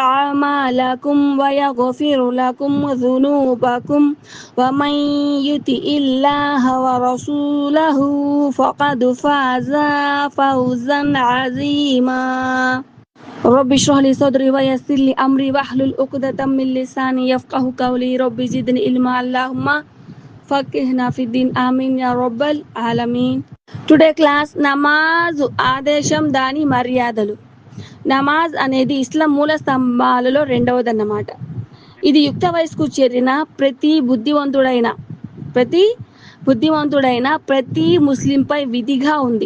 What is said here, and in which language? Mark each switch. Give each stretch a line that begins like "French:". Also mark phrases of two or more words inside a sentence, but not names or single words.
Arabic: أعمالكم ويغفر لكم ذنوبكم ومن يطع الله ورسوله فقد فاز فوزا عظيما رب اشرح لي صدري ويسر لي أمري واحلل عقدة من لساني يفقهوا قولي رب زدني علما اللهم فقهنا في الدين آمين يا رب العالمين.
English: today class
Telugu: నమాజ్ ఆదేశం దాని మర్యాదలు. నమాజ్ అనేది ఇస్లాం మూల స్తంభాలలో రెండవదన్నమాట. ఇది యుక్త వయసుకు చేరిన ప్రతి బుద్ధివంతుడైన ప్రతి ముస్లింపై విధిగా ఉంది.